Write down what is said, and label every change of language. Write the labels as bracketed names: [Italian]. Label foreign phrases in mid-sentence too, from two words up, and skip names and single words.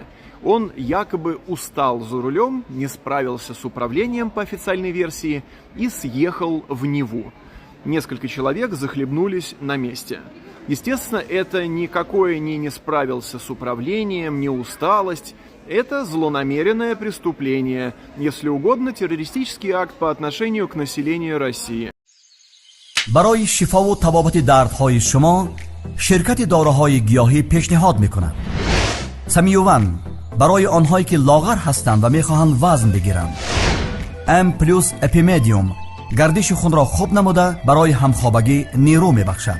[Russian] Он якобы устал за рулем, не справился с управлением по официальной версии и съехал в Неву. Несколько человек захлебнулись на месте. Естественно, это никакое не справился с управлением, не усталость. Это злонамеренное преступление, если угодно, террористический акт по отношению к населению России. [Persian] برای شفا و تبابت دردهای شما شرکت داروهای گیاهی پیشنهاد میکند. سمیوون برای آنهایی که لاغر هستند و میخواهند وزن بگیرند. ام پلوس اپیمدیوم گردش خون را خوب نموده برای همخوابگی نیرو میبخشد.